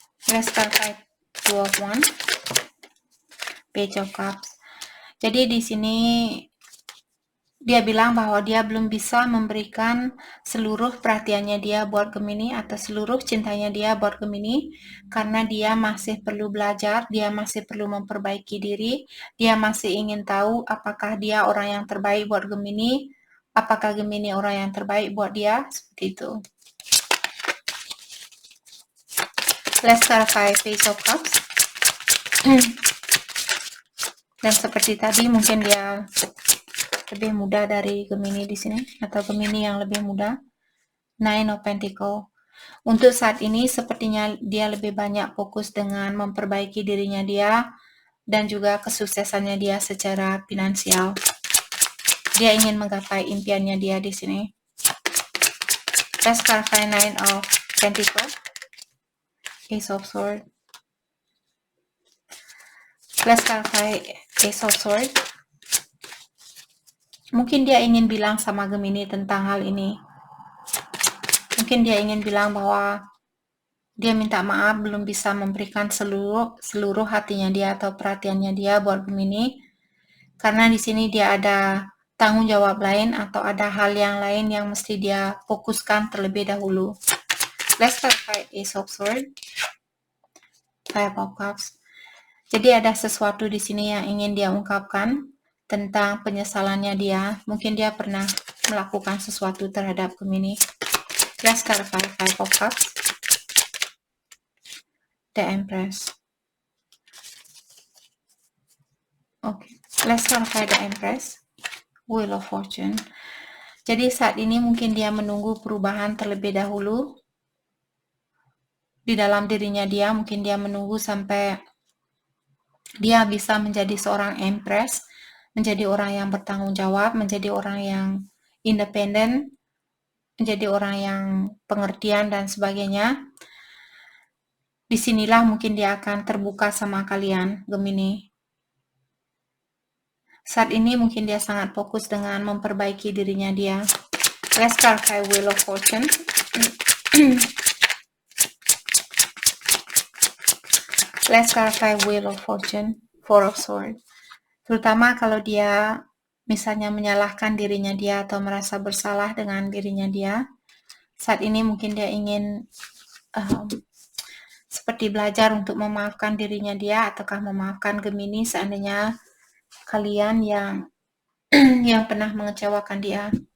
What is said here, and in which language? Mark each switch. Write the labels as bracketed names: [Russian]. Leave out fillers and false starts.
[English] Let's start by Two of Wands. Page of Cups. [Indonesian] Jadi di sini dia bilang bahwa dia belum bisa memberikan seluruh perhatiannya dia buat Gemini atau seluruh cintanya dia buat Gemini karena dia masih perlu belajar, dia masih perlu memperbaiki diri, dia masih ingin tahu apakah dia orang yang terbaik buat Gemini, apakah Gemini orang yang terbaik buat dia, seperti itu. [English] Let's clarify Page of Cups. [Indonesian] Dan seperti tadi mungkin dia lebih muda dari Gemini di sini atau Gemini yang lebih muda. Nine of Pentacles. Untuk saat ini sepertinya dia lebih banyak fokus dengan memperbaiki dirinya dia dan juga kesuksesannya dia secara finansial. Dia ingin menggapai impiannya dia di sini. [English] Let's clarify Nine of Pentacles. Ace of Swords. Let's clarify Ace of Swords. [Indonesian] Mungkin dia ingin bilang sama Gemini tentang hal ini. Mungkin dia ingin bilang bahwa dia minta maaf belum bisa memberikan seluruh hatinya dia atau perhatiannya dia buat Gemini. Karena di sini dia ada tanggung jawab lain atau ada hal yang lain yang mesti dia fokuskan terlebih dahulu. [English] Let's clarify Ace of Swords. Five of Cups. [Indonesian] Jadi ada sesuatu di sini yang ingin dia ungkapkan tentang penyesalannya dia. Mungkin dia pernah melakukan sesuatu terhadap Gemini. [English] Let's clarify Five of Cups. The Empress. Okay. Let's clarify the Empress. Wheel of Fortune. [Indonesian] Jadi saat ini mungkin dia menunggu perubahan terlebih dahulu di dalam dirinya dia. Mungkin dia menunggu sampai dia bisa menjadi seorang Empress, menjadi orang yang bertanggung jawab, menjadi orang yang independen, menjadi orang yang pengertian dan sebagainya. Disinilah mungkin dia akan terbuka sama kalian, Gemini. Saat ini mungkin dia sangat fokus dengan memperbaiki dirinya dia. [English] Let's clarify Wheel of Fortune. Let's clarify Wheel of Fortune. Four of Swords. [Indonesian] Terutama kalau dia misalnya menyalahkan dirinya dia atau merasa bersalah dengan dirinya dia. Saat ini mungkin dia ingin seperti belajar untuk memaafkan dirinya dia ataukah memaafkan Gemini seandainya kalian yang yang pernah mengecewakan dia.